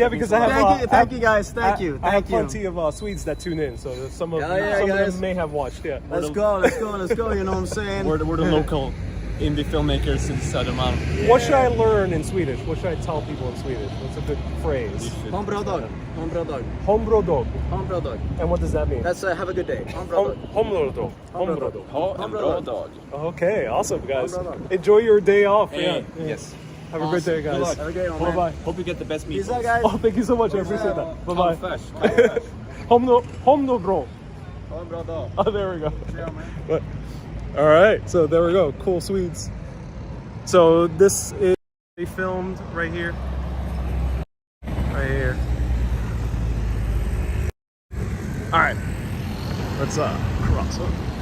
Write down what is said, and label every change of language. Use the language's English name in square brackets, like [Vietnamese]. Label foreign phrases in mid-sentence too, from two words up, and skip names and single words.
[English] That means because a I lot. have. Thank you guys. Thank you. I have Thank you. plenty of Swedes that tune in, so some of Yeah, some of guys. them may have watched. Yeah. Let's go. Let's go. Let's go. You know what I'm saying? We're the local indie filmmakers in Södermalm. What should I learn in Swedish? What should I tell people in Swedish? What's a good phrase? [Swedish] Ha en bra dag. Ha en bra dag. Hombrodog. Ha en bra dag. [English] And what does that mean? That's have a good day. [Swedish] Ha en bra dag. Hombrodog. Hombrodog. Ha en bra dag. [English] Okay, awesome, guys. Hombrodog. Enjoy your day off. Hey, Yeah. yes. Have a great day, Good guys. luck. Have a great one, Bye man. bye. Hope you get the best Peace meatballs. out, guys. Oh, thank you so much. I appreciate that. Bye bye. Fresh. Homnobro. [Swedish] Ha en bra dag. [English] Oh, there we go. Yeah, man. But, all right, so there we go. Cool Swedes. So this is they filmed right here. Right here. All right, let's cross over.